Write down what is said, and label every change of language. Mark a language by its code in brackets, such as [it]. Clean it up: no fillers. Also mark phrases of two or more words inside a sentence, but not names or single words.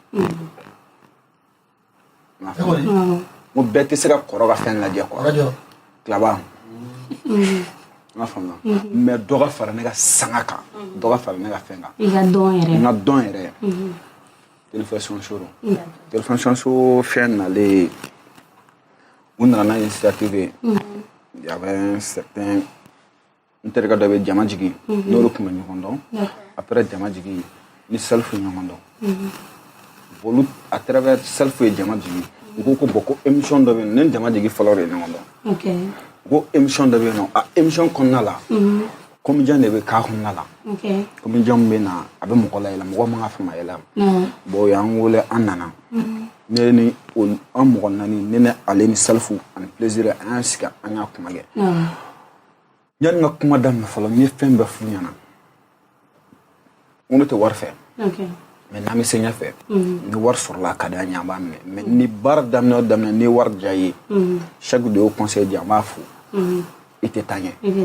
[bm] I m'a faamuya n ko bɛɛ tɛ se ka kɔrɔ ka fɛn lajɛ quoi Tilaba i m'a faamuya mais dɔ ka fara ne ka sanga kan dɔ ka fara ne ka fɛn kan I ka dɔn yɛrɛ n ka dɔn yɛrɛ [fr] télévision show télévision show [bm] fɛn nalen u nana n'a initiative ye [fr] il y avait un certain [bm] n terikɛ dɔ bɛ jama jigi n'olu tun bɛ ɲɔgɔn dɔn après jama jigi ni self ye ɲɔgɔn dɔn olu [fr] à travers [bm] self ye jama jigi u ko bon ko émission dɔ bɛ yen ne jama jigi fɔlɔ de ye ɲɔgɔn dɔn ko émission dɔ bɛ yen nɔ a émission kɔnɔna la comédien de bɛ k'a kɔnɔna la comédien bɛ na a bɛ mɔgɔ layɛlɛn mɔgɔ man ka fama yɛlɛma bon o y'an wele an nana ne ni an mɔgɔ naani ne ni ale ni selfu ani plaisir an y'an sigi an y'a kuma kɛ yanni n ka kuma daminɛ fɔlɔ n ye fɛn bɛɛ f'u ɲɛna n ko ne tɛ wari fɛ mais n'an bɛ se ɲɛfɛ ni wari sɔrɔla a ka di an ye an b'a minɛ mais ni baara daminɛ o daminɛ ni wari diya ye chaque de y'o conseil di an b'a fo i tɛ taa ɲɛ